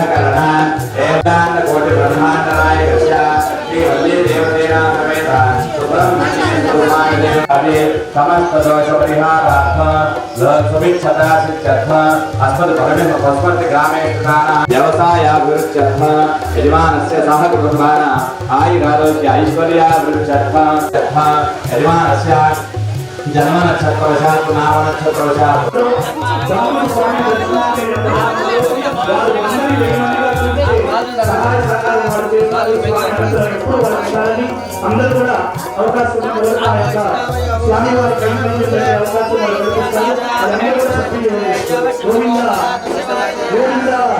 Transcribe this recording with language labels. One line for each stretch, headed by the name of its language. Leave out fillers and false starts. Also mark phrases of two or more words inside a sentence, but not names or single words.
Sanskrit: करण एकांत कोटि ब्रह्मांड नायकस्य श्री वल्ली देवसेना समेत सुब्रह्मण्येश्वर स्वामी देवता समस्त दोष परिहारार्थं सुभिक्षता सिद्ध्यर्थं अस्मद् ग्रामे व्यवसायाभिवृद्ध्यर्थं यजमानस्य सह कुटुम्बानां आयुरारोग्य ऐश्वर्याभिवृद्ध्यर्थं यजमानस्य जन्म नक्षत्रवशात् नाम नक्षत्रवशात्
Telugu: అందరూ కూడా అవకాశం స్వామివారి కైంకర్యం అవకాశం గోవింద గోవింద